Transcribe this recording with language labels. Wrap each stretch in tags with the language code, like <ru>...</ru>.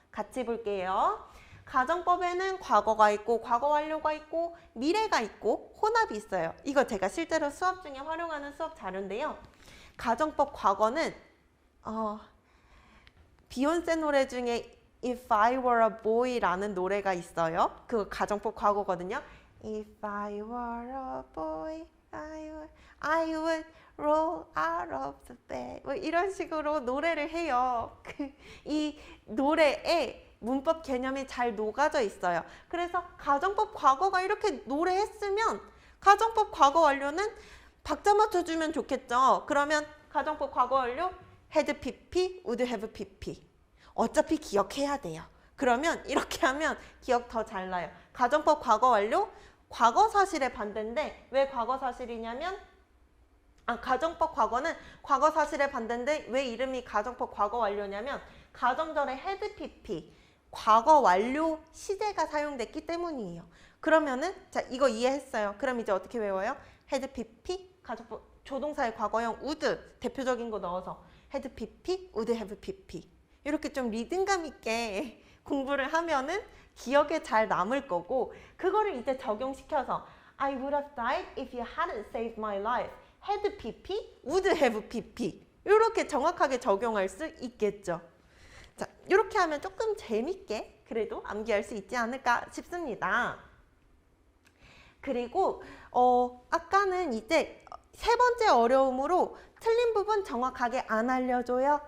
<ko>같이 볼게요. 가정법에는 과거가 있고 과거 완료가 있고 미래가 있고 혼합이 있어요. 이거 제가 실제로 수업 중에 활용하는 수업 자료인데요. 가정법 과거는 비욘세 노래 중에 If I Were a Boy라는 노래가 있어요. 그거 가정법 과거거든요.</ko> <en>If I were a boy, I would roll out of the bed.</en> <ko>뭐 이런 식으로 노래를 해요. 이 노래에 문법 개념이 잘 녹아져 있어요. 그래서 가정법 과거가 이렇게 노래했으면 가정법 과거 완료는 박자 맞춰주면 좋겠죠. 그러면 가정법 과거 완료</ko> <en>had pp, would have pp.</en> <ko>어차피 기억해야 돼요. 그러면 이렇게 하면 기억 더 잘 나요. 가정법 과거 완료, 과거 사실의 반대인데 왜 과거 사실이냐면 가정법 과거는 과거 사실의 반대인데 왜 이름이 가정법 과거 완료냐면 가정절에</ko> <en>had pp,</en> <ko>과거 완료 시제가 사용됐기 때문이에요. 그러면은 자, 이거 이해했어요. 그럼 이제 어떻게 외워요? had pp, 가정법 조동사의 과거형 would 대표적인 거 넣어서</ko> <en>had pp, would have pp.</en> <ko>이렇게 좀 리듬감 있게 공부를 하면은 기억에 잘 남을 거고 그거를 이제 적용시켜서</ko> <en>I would have died if you hadn't saved my life. had PP, would have PP.</en> <ko>이렇게 정확하게 적용할 수 있겠죠. 자, 이렇게 하면 조금 재밌게 그래도 암기할 수 있지 않을까 싶습니다. 그리고 아까는 이제 세 번째 어려움으로 틀린 부분 정확하게 안 알려줘요.</ko>